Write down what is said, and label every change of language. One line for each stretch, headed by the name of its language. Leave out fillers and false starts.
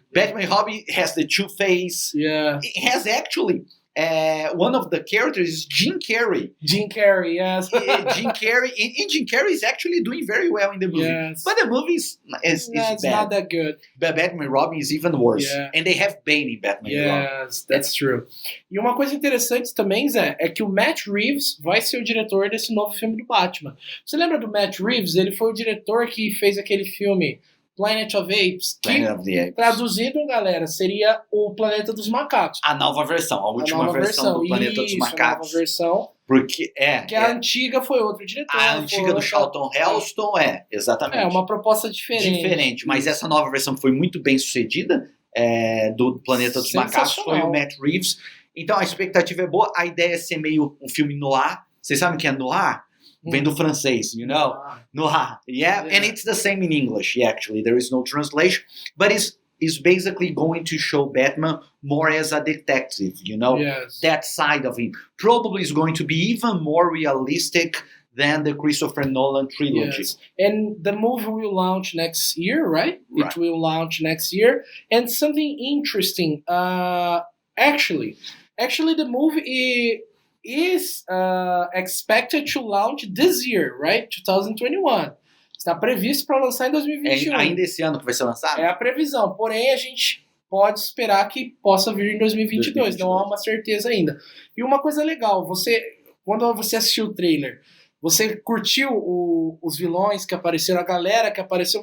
English: Batman and Robin has the Two-Face. Yeah, it has actually. One of the characters is Jim Carrey. Jim Carrey, yes. Jim Carrey. And Jim Carrey is actually doing very well in the movie. Yes. But the movie is it's bad. Not that good. But Batman and Robin is even worse. Yeah. And they have Bane in Batman and Robin. Yes, that's true.
Portuguese: E uma coisa interessante também, Zé, é que o Matt Reeves vai ser o diretor desse novo filme do Batman. Você lembra do Matt Reeves? Ele foi o diretor que fez aquele filme Planet of Apes, que, traduzindo, galera, seria o Planeta dos Macacos. A nova versão, a última versão do Planeta dos Macacos. A nova versão. Porque a antiga foi outro diretor. A antiga do Charlton Heston, exatamente. É uma proposta diferente. Mas essa nova versão foi muito bem sucedida, do Planeta dos Macacos, foi o Matt Reeves. Então a expectativa é boa, a ideia é ser meio um filme noir. Vocês sabem o que é noir? Vem do francês,
English: you know?
Portuguese: Noir.
English: Yeah, and it's the same in English, actually. There is no translation. But it's basically going to show Batman more as a detective, you know? Yes. That side of him. Probably is going to be even more realistic than the Christopher Nolan trilogy. Yes. And the movie will launch next year, right? It will launch next year. And something interesting, actually the movie is expected to launch this year, right? 2021.
Portuguese: Está previsto para lançar em 2021. Ainda esse ano que vai ser lançado? É a previsão, porém a gente pode esperar que possa vir em 2022. Não há uma certeza ainda. E uma coisa legal, quando você assistiu o trailer, você curtiu os vilões que apareceram, a galera que apareceu?